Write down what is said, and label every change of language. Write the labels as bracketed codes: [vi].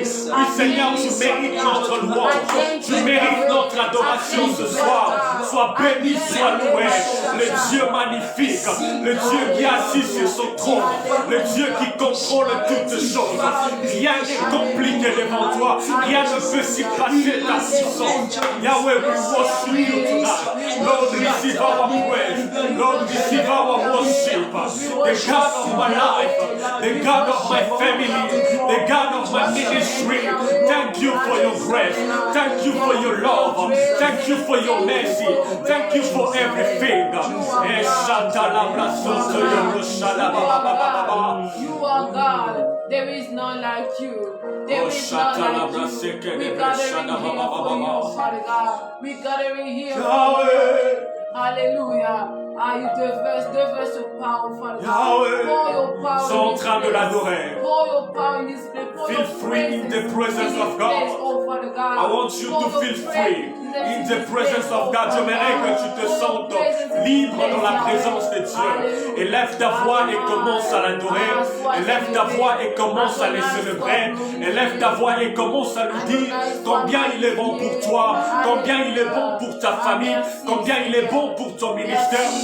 [fr] Oui, Seigneur, tu mérites notre louange. Tu mérites notre adoration ce soir. Sois béni, sois loué. Le Dieu magnifique. Le Dieu qui est assis sur son trône. Le Dieu qui contrôle toutes choses. Rien n'est compliqué devant toi. Rien ne peut s'y cacher ta puissance. [en] Yahweh, we worship you tonight. Lord, receive our praise. Lord, receive our worship. The God of my life. The God of my family. The God of my ministry. Thank you for your grace. Thank you for your love. Thank you for your mercy. Thank you for everything. You are God. There is none like you. There is none like you. We gather in here for you, Father God. We gather in here for you. Hallelujah. Ah, you deserve ce power, Father God. Pour your power. [fr] Sont en train de l'adorer. [en] Pour your power in this place. Feel free in the presence of God. Oh, Father God. I want you to feel free in the presence of God. [fr] J'aimerais que tu te sentes libre dans la présence de Dieu. Élève ta voix et commence à l'adorer. Élève ta voix et commence à les célébrer. Élève ta voix et commence à lui dire combien il est bon pour toi, combien il est bon pour ta famille, combien il est bon pour ton ministère.